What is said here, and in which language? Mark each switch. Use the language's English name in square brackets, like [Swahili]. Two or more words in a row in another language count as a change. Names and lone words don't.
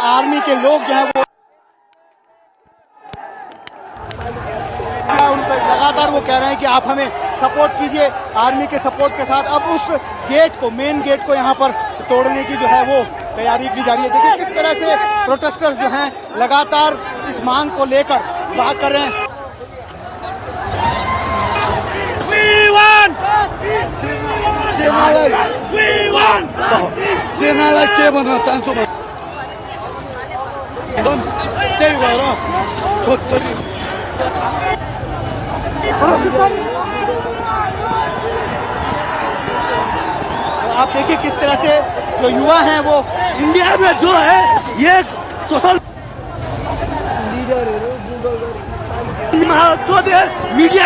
[Hindi] आर्मी के लोग जो है वो उनको लगातार वो कह रहे हैं कि आप हमें सपोर्ट कीजिए। आर्मी के सपोर्ट के साथ अब उस गेट को, [English] main gate [Hindi] को यहाँ पर तोड़ने की जो है वो तैयारी की जा रही है। देखिए किस तरह से प्रोटेस्टर्स जो हैं लगातार इस मांग को लेकर बात कर रहे हैं। [Nepali] सेनालाई के भन्न चाहन्छु म, त्यही भएर छोटछोटी [Hindi] आप देखिए किस तरह से जो युवा हैं वो इंडिया में जो है ये सोशल जो भी है मीडिया